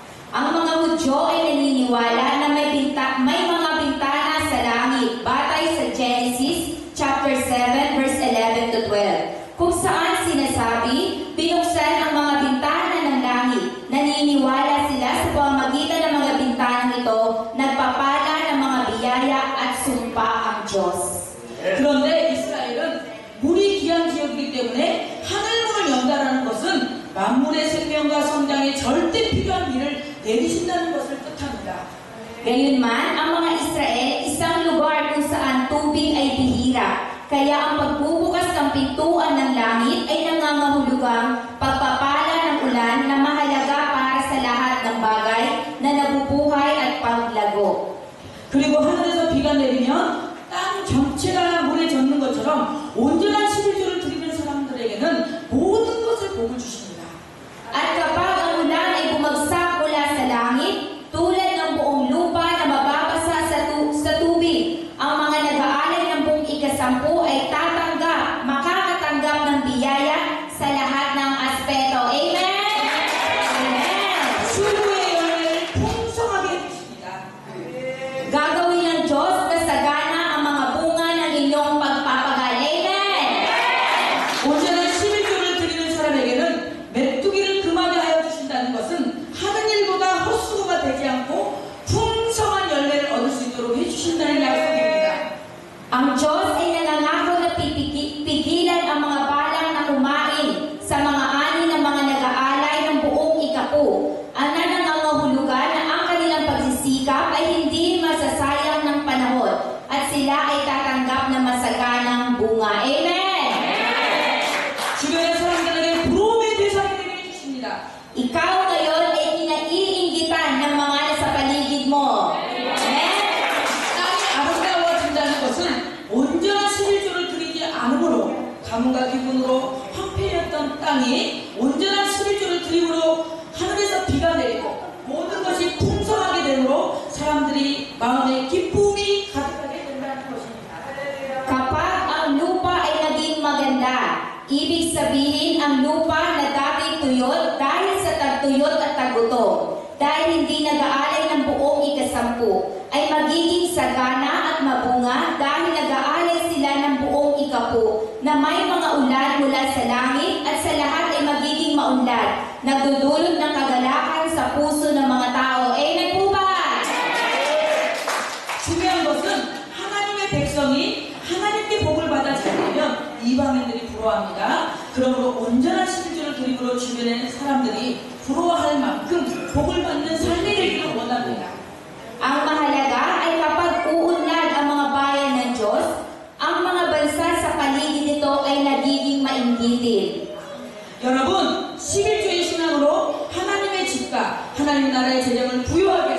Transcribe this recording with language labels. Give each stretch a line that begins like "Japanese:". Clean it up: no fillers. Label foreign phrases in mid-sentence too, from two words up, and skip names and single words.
Filipino: Ang mga Hudyo ay naniniwala na may mga bintana sa langit batay sa Genesis
English: chapter 7 verse 11 to 12
Filipino: kung saan sinasabi, binuksan ang mga bintana ng langit. Naniniwala sila sa pamamagitan ng mga bintanang ito, nagpapala ng mga biyaya at sumpa ang Diyos.
Korean: 그런데 이스라엘은 물이 귀한 지역이기 때문에 하늘문을 연다라는 것은 만물의 생명과 성장에 절대 필요한 비를 내리신다는 것을 뜻합니다.
Filipino: Gayunman, ang mga Israel, isang lugar kung saan tubig ay bihira. Kaya ang pagbubukas ng pintuan ng langit ay nangangahulugang pagpapala ng ulan na mahalaga para sa lahat ng bagay na nabubuhay at paglago.
Korean: 그리고 하늘에서 비가 내리면 땅 전체가 물에 젖는 것처럼 온전한 11조를 드리는 사람들에게는 모든 것을 복을 주십니다.
Filipino: At kapag ang ulan ay bumagsak mula sa langit, tulad ng buong lupa na mababasa sa tubig, ang mga nag-aalay ng buong ika-10 ay makakatanggap ng biyaya sa lahat ng aspeto. Amen? Amen!
Korean: 수고의 열매를 풍성하게 해주십니다.
Filipino: Gagawin ng Diyos na sagana ang mga bunga ng inyong pagpapagal. Amen!
Korean: 온전한 11조를 드리는 사람에게는 메뚜기를 금하게 하여 주신다는 것은 하는 일보다 헛수고가 되지 않고 풍성한 열매를 얻을 수 있도록 해주신다는 약속입니다.
Filipino: Ang Diyos ay nangangako na pigilan ang mga balang na kumain sa mga ani ng mga nag-aalay ng buong ika-10. Ang nangangahulugan na ang kanilang pagsisikap ay hindi masasayang ng panahon at sila ay tatanggap ng masaganang bunga. Amen!
Korean: 주변의 사람들에게 부러움의 대상이 되게 해주십니다.
Filipino: Ikaw ngayon ay kinaiinggitan ng mga nasa paligid mo. Amen?
Korean: 땅이 아름다워진다는 것은 온전한 11조를 드리지 않으므로 가뭄과 기근으로 황폐했던 땅이 온전한 11조를 드림으로 하늘에서 비가 내리고 모든 것이 풍성하게 되므로 사람들이 마음에 기쁨이 가득하게 된다는 것입니다.
Filipino: Kapag ang lupa ay naging maganda, ibig sabihin ang lupa na dati tuyot dahil sa tagtuyot at taggutom, dahil hindi nag-aalay ng buong ikasampu, ay magiging sagana at mabunga dahil nag-aalay sila ng buong ikapu, na may mga ulan mula sa langit at sa lahat ay magiging maunlad, nagdudulot ng kagalakan sa puso ng mga tao. Amen po ba?
Korean: 중요한 것은 하나님의 백성이 하나님께 복을 받아 살려면 이방인들이 부러워합니다. 그러므로 온전한 신주를 드림으로 주변의 사람들이 부러워할 만큼 복을 받는 삶이 되기를 원합니다.
Filipino: Ang mahalaga ay kapag uunlad ang mga bayan ng Diyos, ang mga bansa sa paligid nito ay nagiging mainggitin.
Korean: 여러분, 11조의 신앙으로 하나님의 집과 하나님 나라의 재정을 부여